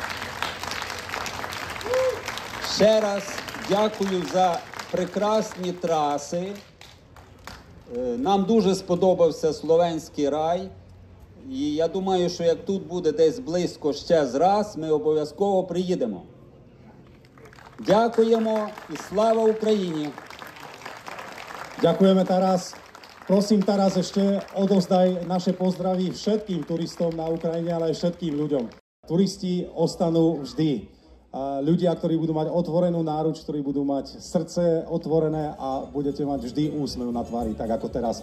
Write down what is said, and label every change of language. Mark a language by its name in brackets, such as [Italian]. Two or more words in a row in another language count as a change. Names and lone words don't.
[Ukrainian] Ще раз дякую за прекрасні траси. Нам дуже сподобався Словенський рай. І я думаю, що як тут буде десь близько ще раз, ми обов'язково приїдемо. Дякуємо і слава Україні! [Slovak] Ďakujeme Taras. Prosím Taras, ešte odovzdaj naše pozdravy všetkým turistom na Ukrajine, ale aj všetkým ľuďom. Turisti ostanú vždy. Ľudia, ktorí budú mať otvorenú náruč, ktorí budú mať srdce otvorené a budete mať vždy úsmev na tvári, tak ako teraz.